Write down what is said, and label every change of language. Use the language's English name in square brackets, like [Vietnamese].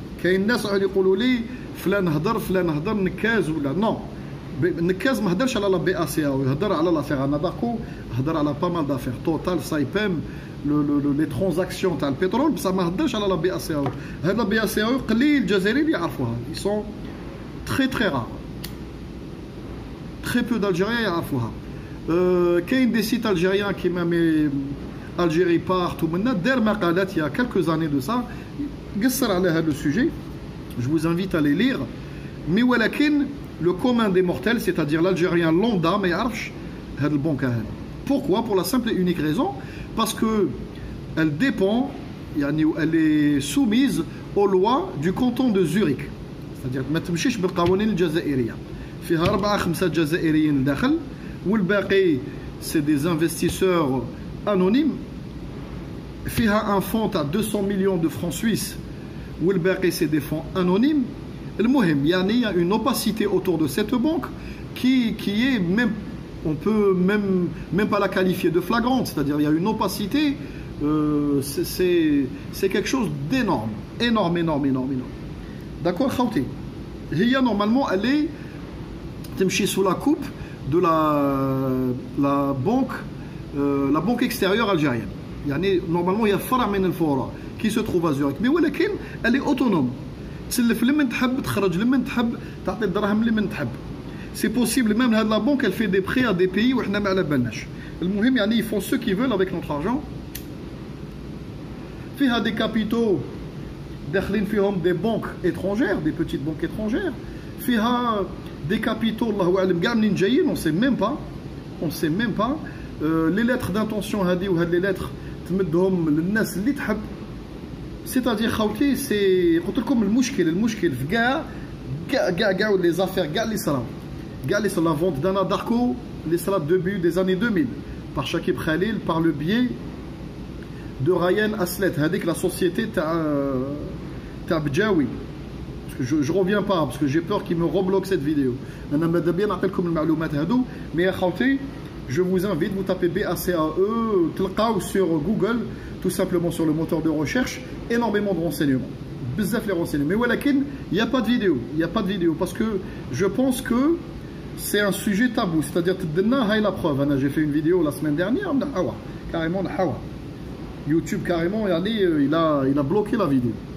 [Arabic] كاين ناس يقولوا لي فلان هضر نكاز ولا نو. النكاز ما هضرش على [French] لا BACAE, [Arabic] يهضر على لافير اناداركو, هضر على [French] با مال دافير توتال سايبام لي ترانزاكسيون [Arabic] تاع البترول, بصح ما هضرش على لا BACAE. هاد لا BACAE قليل الجزائريين اللي يعرفوها. [French] ils sont très rares. Très peu d'Algériens [Arabic] يعرفوها. [French] كاين des sites algériens qui même Algérie partout maintenant [Arabic] دار مقالات [French] il y a quelques années de ça [Arabic] قصر على هذا [French] le sujet. Je vous invite à les lire. Mais ولكن le commun des mortels, c'est-à-dire l'Algérien lambda, [Arabic] ما يعرفش هذا البنك هذا. [French] Pourquoi? Pour la simple et unique raison parce que elle dépend, elle est soumise aux lois du canton de Zurich. [Arabic] C'est-à-dire ما تمشيش بالقوانين الجزائرية. فيها 4-5 جزائريين داخل والباقي [French] c'est des investisseurs anonymes. فيها un fonds à 200 millions de francs suisses والباقي c'est des fonds anonymes. المهم il y a une opacité autour de cette banque qui est même, on peut même pas la qualifier de flagrante, c'est-à-dire il y a une opacité, c'est quelque chose d'énorme, énorme. D'accord, Khawti? Hiya normalement elle est تمشي sous la coupe de la banque extérieure algérienne. Normalement il y a فرع من الفروع qui se trouve à Zurich, mais ولكن elle est autonome. [Arabic] تسلف لمن تحب تخرج لمن تحب تعطي الدراهم لمن تحب. [French] C'est possible même la banque elle fait des prêts à des pays [Arabic] وحنا ما على بالناش. [French] المهم ils font ce qu'ils veulent avec notre argent. فيها des capitaux داخلين فيهم des banques étrangères, des petites banques étrangères. [Arabic] فيها [French] des capitaux [Arabic] الله اعلم كاع منين جايين, [French] on sait même pas. Les lettres d'intention [Arabic] هذه وهاد les lettres تمدهم للناس اللي تحب. [French] C'est-à-dire [Arabic] خاوتي سي قلت لكم المشكل في كاع لي زافير كاع اللي صراو [French] la vente d'Anna Darko les salades début des années 2000 par Shakib Khalil par le biais de Ryan Aslet هذيك la société تاع Bjawi. Parce que je reviens pas parce que j'ai peur qu'il me rebloque cette vidéo. [Arabic] انا ماذا بيا نعطيكم المعلومات هذو. [French] Mais يا خاوتي je vous invite, vous tapez BACAE, [Arabic] تلقاو [French] sur Google, tout simplement sur le moteur de recherche, énormément de renseignements. Bzaf les renseignements. Mais ولكن, il n'y a pas de vidéo. Parce que je pense que c'est un sujet tabou. C'est-à-dire, la preuve. J'ai fait une vidéo la semaine dernière, carrément, YouTube, carrément, il a bloqué la vidéo.